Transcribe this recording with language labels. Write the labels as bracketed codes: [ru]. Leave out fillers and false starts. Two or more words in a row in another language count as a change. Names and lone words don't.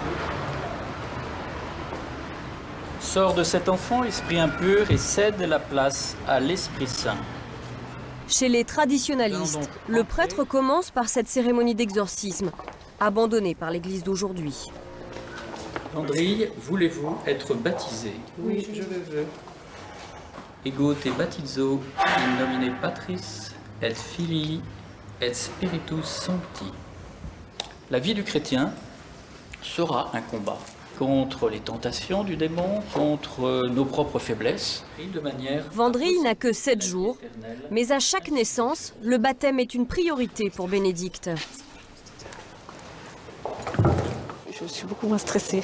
[fr] Sort de cet enfant l'esprit impur et cède la place à l'Esprit Saint. Chez les traditionalistes, le prêtre commence par cette cérémonie d'exorcisme, abandonnée par l'Église d'aujourd'hui. Vendrille, voulez-vous être baptisé? Oui, je le veux. [la] Ego te baptizo in nomine Patris et Filii et Spiritus Sancti. [fr] La vie du chrétien sera un combat contre les tentations du démon, contre nos propres faiblesses, et de manière... Vendrille n'a que 7 jours, mais à chaque naissance, le baptême est une priorité pour Bénédicte. Je suis beaucoup moins stressée.